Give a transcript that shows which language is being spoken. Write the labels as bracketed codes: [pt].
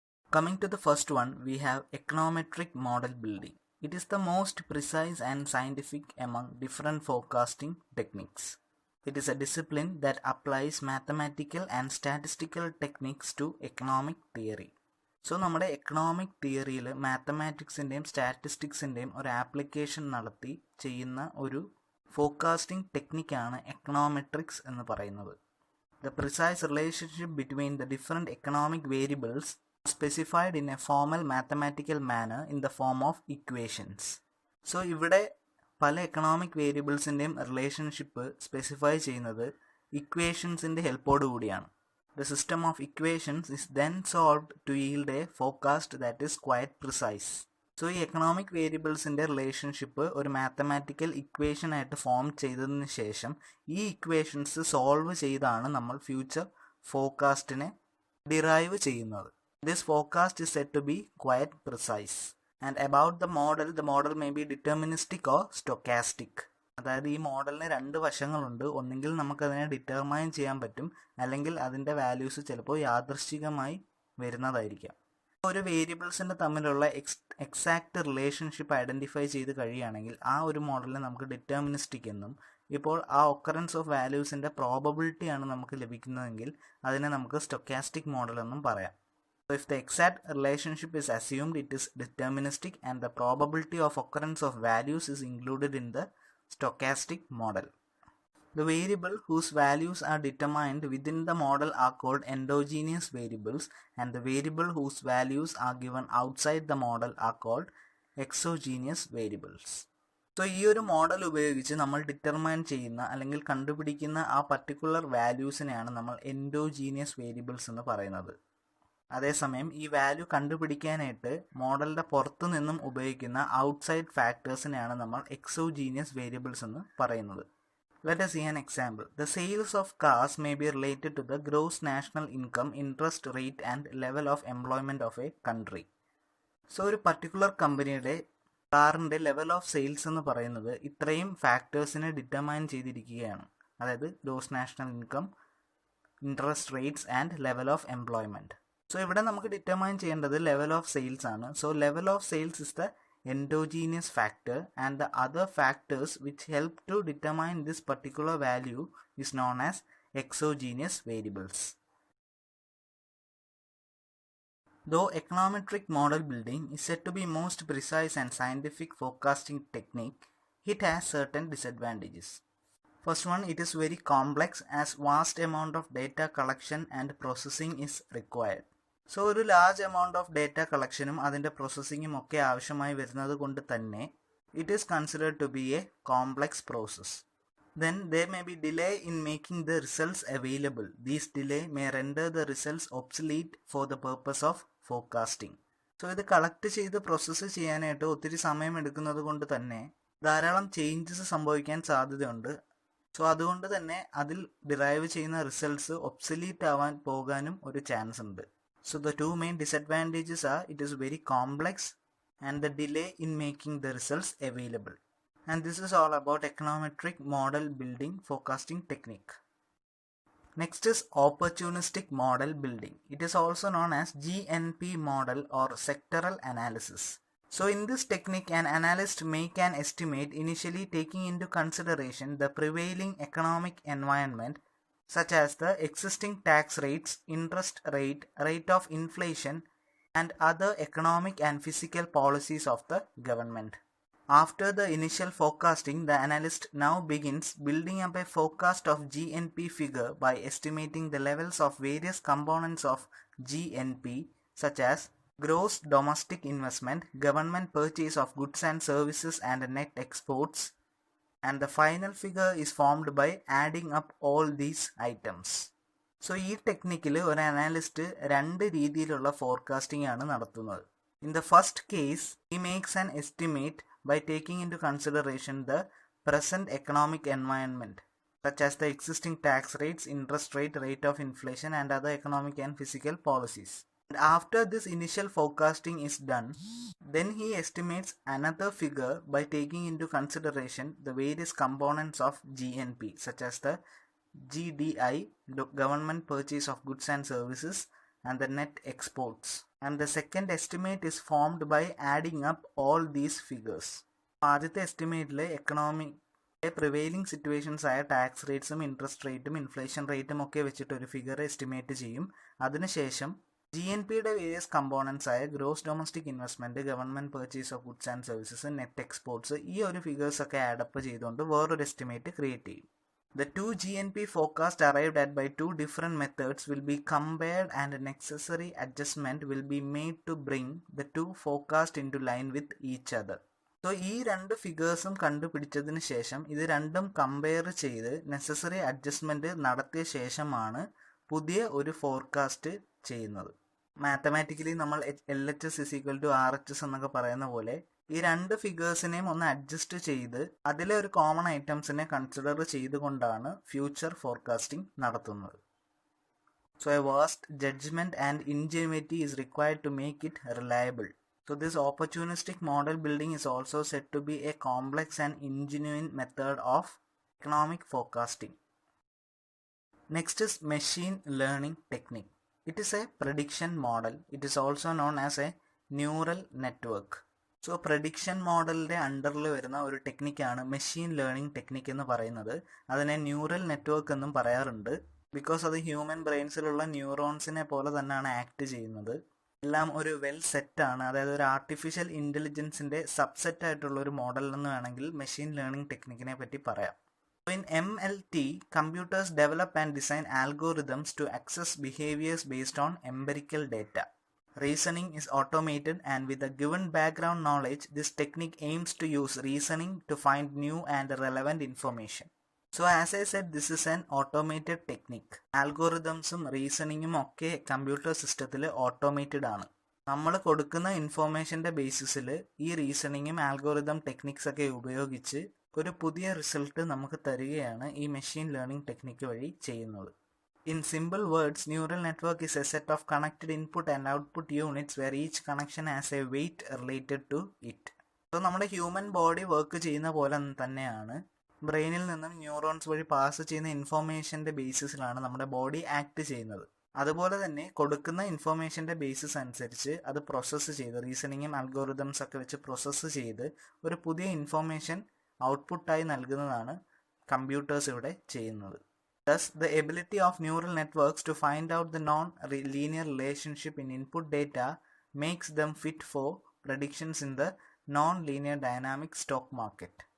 [en] Coming to the first one, we have econometric model building. It is the most precise and scientific among different forecasting techniques. It is a discipline that applies mathematical and statistical techniques to economic theory. [ml] So നമ്മുടെ economic തിയറിയിൽ മാത്തമാറ്റിക്സിൻ്റെയും സ്റ്റാറ്റിസ്റ്റിക്സിൻ്റെയും ഒരു application നടത്തി ചെയ്യുന്ന ഒരു forecasting ടെക്നിക്കാണ് econometrics എന്ന് പറയുന്നത്. [en] The precise relationship between the different economic variables specified in a formal mathematical manner in the form of equations. [ml] So ഇവിടെ പല എക്കണോമിക് വേരിയബിൾസിൻ്റെയും റിലേഷൻഷിപ്പ് സ്പെസിഫൈ ചെയ്യുന്നത് ഇക്വേഷൻസിൻ്റെ ഹെൽപ്പോട് കൂടിയാണ്. [en] The system of equations is then solved to yield a forecast that is quite precise. [ml] So ഈ economic വേരിയബിൾസിൻ്റെ relationship ഒരു mathematical equation ആയിട്ട് form ചെയ്തതിന് ശേഷം ഈ ഇക്വേഷൻസ് സോൾവ് ചെയ്താണ് നമ്മൾ ഫ്യൂച്ചർ ഫോർകാസ്റ്റിനെ ഡിറൈവ് ചെയ്യുന്നത്. [en] This forecast is said to be quite precise. And about the model may be deterministic or stochastic. [ml] അതായത് ഈ മോഡലിന് രണ്ട് വശങ്ങളുണ്ട്. ഒന്നെങ്കിൽ നമുക്കതിനെ ഡിറ്റർമൈൻ ചെയ്യാൻ പറ്റും, അല്ലെങ്കിൽ അതിൻ്റെ വാല്യൂസ് ചിലപ്പോൾ യാദൃശ്ചികമായി വരുന്നതായിരിക്കാം. ഒരു വേരിയബിൾസിൻ്റെ തമ്മിലുള്ള എക്സാക്റ്റ് റിലേഷൻഷിപ്പ് ഐഡൻറ്റിഫൈ ചെയ്ത് കഴിയുകയാണെങ്കിൽ ആ ഒരു മോഡലിനെ നമുക്ക് ഡിറ്റർമിനിസ്റ്റിക് എന്നും, ഇപ്പോൾ ആ ഒക്കറൻസ് ഓഫ് വാല്യൂസിൻ്റെ പ്രോബബിലിറ്റിയാണ് നമുക്ക് ലഭിക്കുന്നതെങ്കിൽ അതിനെ നമുക്ക് സ്റ്റൊക്കാസ്റ്റിക് മോഡൽ എന്നും പറയാം. [en] So if the exact relationship is assumed, it is deterministic and the probability of occurrence of values is included in the stochastic model. The variable whose values are determined within the model are called endogenous variables, and the variable whose values are given outside the model are called exogenous variables. [ml] So ഈ ഒരു model ഉപയോഗിച്ച് നമ്മൾ determine ചെയ്യുന്ന അല്ലെങ്കിൽ കണ്ടുപിടിക്കുന്ന ആ particular വാല്യൂസിനെയാണ് നമ്മൾ endogenous variables എന്ന് പറയുന്നത്. അതേസമയം ഈ വാല്യൂ കണ്ടുപിടിക്കാനായിട്ട് മോഡലിൻ്റെ പുറത്തു നിന്നും ഉപയോഗിക്കുന്ന ഔട്ട്സൈഡ് ഫാക്ടേഴ്സിനെയാണ് നമ്മൾ എക്സോജീനിയസ് വേരിയബിൾസ് എന്ന് പറയുന്നത്. [en] Let us see an example. The sales of cars may be related to the gross national income, interest rate and level of employment of a country. [ml] So ഒരു particular കമ്പനിയുടെ കാറിൻ്റെ level of sales എന്ന് പറയുന്നത് ഇത്രയും ഫാക്ടേഴ്സിനെ determine ചെയ്തിരിക്കുകയാണ്. [en] അതായത് gross national income, interest rates and level of employment. [ml] So ഇവിടെ നമുക്ക് ഡിറ്റർമൈൻ ചെയ്യേണ്ടത് ലെവൽ ഓഫ് സെയിൽസ് ആണ്. [en] So level of sales is the endogenous factor and the other factors which help to determine this particular value is known as exogenous variables. Though econometric model building is said to be most precise and scientific forecasting technique, it has certain disadvantages. First one, it is very complex as vast amount of data collection and processing is required. [ml] So ഒരു large amount of data കളക്ഷനും അതിൻ്റെ പ്രോസസ്സിങ്ങും ഒക്കെ ആവശ്യമായി വരുന്നത് കൊണ്ട് തന്നെ [en] It is considered to be a complex process. Then there may be delay in making the results available. These delay may render the results obsolete for the purpose of forecasting. [ml] So ഇത് collect ചെയ്ത് process ചെയ്യാനായിട്ട് ഒത്തിരി സമയം എടുക്കുന്നത് കൊണ്ട് തന്നെ ധാരാളം changes സംഭവിക്കാൻ സാധ്യതയുണ്ട്. സോ അതുകൊണ്ട് തന്നെ അതിൽ ഡിറൈവ് ചെയ്യുന്ന റിസൾട്ട്സ് ഒബ്സലീറ്റ് ആവാൻ പോകാനും ഒരു ചാൻസ് ഉണ്ട്. [en] So the two main disadvantages are it is very complex and the delay in making the results available. And this is all about econometric model building forecasting technique. Next is opportunistic model building. It is also known as GNP model or sectoral analysis. So in this technique, an analyst make an estimate initially taking into consideration the prevailing economic environment such as the existing tax rates, interest rate, rate of inflation, and other economic and fiscal policies of the government. After the initial forecasting, the analyst now begins building up a forecast of GNP figure by estimating the levels of various components of GNP, such as gross domestic investment, government purchase of goods and services, and net exports. And the final figure is formed by adding up all these items. [ml] So ഈ ടെക്നിക്കിൽ ഒരു analyst രണ്ട് രീതിയിലുള്ള forecasting ആണ് നടത്തുന്നത്. [en] In the first case, he makes an estimate by taking into consideration the present economic environment, such as the existing tax rates, interest rate of inflation, and other economic and physical policies. And after this initial forecasting is done, then he estimates another figure by taking into consideration the various components of GNP, such as the GDI, government purchase of goods and services, and the net exports. And the second estimate is formed by adding up all these figures. [ml] ആദ്യത്തെ എസ്റ്റിമേറ്റിൽ economic prevailing situations ആയ tax റേറ്റ്സും interest റേറ്റും inflation റേറ്റും ഒക്കെ വെച്ചിട്ട് ഒരു figure estimate ചെയ്യും. അതിനുശേഷം GNPയുടെ various components ആയ gross domestic investment, government purchase of goods and services, net exports, ഈ ഒരു ഫിഗേഴ്സ് ഒക്കെ ആഡപ്പ് ചെയ്തുകൊണ്ട് വേറൊരു എസ്റ്റിമേറ്റ് ക്രിയേറ്റ് ചെയ്യും. [en] The two GNP forecasts arrived at by two different methods will be compared and a necessary adjustment will be made to bring the two forecasts into line with each other. [ml] So ഈ രണ്ട് ഫിഗേഴ്സും കണ്ടുപിടിച്ചതിന് ശേഷം ഇത് രണ്ടും compare ചെയ്ത് necessary adjustment നടത്തിയ ശേഷമാണ് പുതിയ ഒരു ഫോർകാസ്റ്റ് ചെയ്യുന്നത്. മാത്തമാറ്റിക്കലി നമ്മൾ LHS = RHS എന്നൊക്കെ പറയുന്ന പോലെ ഈ രണ്ട് ഫിഗേഴ്സിനെയും ഒന്ന് അഡ്ജസ്റ്റ് ചെയ്ത് അതിലെ ഒരു കോമൺ ഐറ്റംസിനെ കൺസിഡർ ചെയ്തുകൊണ്ടാണ് ഫ്യൂച്ചർ ഫോർകാസ്റ്റിംഗ് നടത്തുന്നത്. [en] So a vast judgement and ingenuity is required to make it reliable. So this opportunistic model building is also said to be a complex and ingenuine method of economic forecasting. Next is machine learning technique. It is a prediction model. It is also known as a neural network. [ml] So prediction മോഡലിൻ്റെ അണ്ടറിൽ വരുന്ന ഒരു ടെക്നിക്കാണ് machine learning technique എന്ന് പറയുന്നത്. അതിനെ neural network എന്നും പറയാറുണ്ട്. Because അത് human ബ്രെയിൻസിലുള്ള ന്യൂറോൺസിനെ പോലെ തന്നെയാണ് ആക്ട് ചെയ്യുന്നത്. എല്ലാം ഒരു വെൽ സെറ്റാണ്. അതായത് ഒരു ആർട്ടിഫിഷ്യൽ ഇൻ്റലിജൻസിൻ്റെ സബ്സെറ്റ് ആയിട്ടുള്ള ഒരു മോഡൽ എന്ന് വേണമെങ്കിൽ മെഷീൻ ലേണിംഗ് ടെക്നിക്കിനെ പറ്റി പറയാം. [en] In MLT, computers develop and design algorithms to access behaviors based on empirical data. Reasoning is automated, and with a given background knowledge, this technique aims to use reasoning to find new and relevant information. So as I said, this is an automated technique. [ml] Algorithmsum reasoningum ഒക്കെ computer സിസ്റ്റത്തിൽ automated ആണ്. നമ്മൾ കൊടുക്കുന്ന ഇൻഫോർമേഷൻ്റെ ബേസിസിൽ ഈ റീസണിങ്ങും algorithm techniques ഒക്കെ ഉപയോഗിച്ച് ഒരു പുതിയ റിസൾട്ട് നമുക്ക് തരികയാണ് ഈ മെഷീൻ ലേണിംഗ് ടെക്നിക്ക് വഴി ചെയ്യുന്നത്. [en] In simple words, neural network is a set of connected input and output units where each connection has a weight related to it. [ml] So നമ്മുടെ ഹ്യൂമൻ ബോഡി വർക്ക് ചെയ്യുന്ന പോലെ തന്നെയാണ് ബ്രെയിനിൽ നിന്നും ന്യൂറോൺസ് വഴി pass ചെയ്യുന്ന ഇൻഫോർമേഷൻ്റെ ബേസിസിലാണ് നമ്മുടെ ബോഡി ആക്ട് ചെയ്യുന്നത്. അതുപോലെ തന്നെ കൊടുക്കുന്ന ഇൻഫോർമേഷൻ്റെ ബേസിസ് അനുസരിച്ച് അത് പ്രോസസ്സ് ചെയ്ത് റീസണിങ്ങും അൽഗോറിതംസ് ഒക്കെ വെച്ച് പ്രോസസ്സ് ചെയ്ത് ഒരു പുതിയ ഇൻഫോർമേഷൻ ഔട്ട്പുട്ടായി നൽകുന്നതാണ് കമ്പ്യൂട്ടേഴ്സ് ഇവിടെ ചെയ്യുന്നത്. [en] Thus, the ability of neural networks to find out the non-linear relationship in input data makes them fit for predictions in the non-linear dynamic stock market.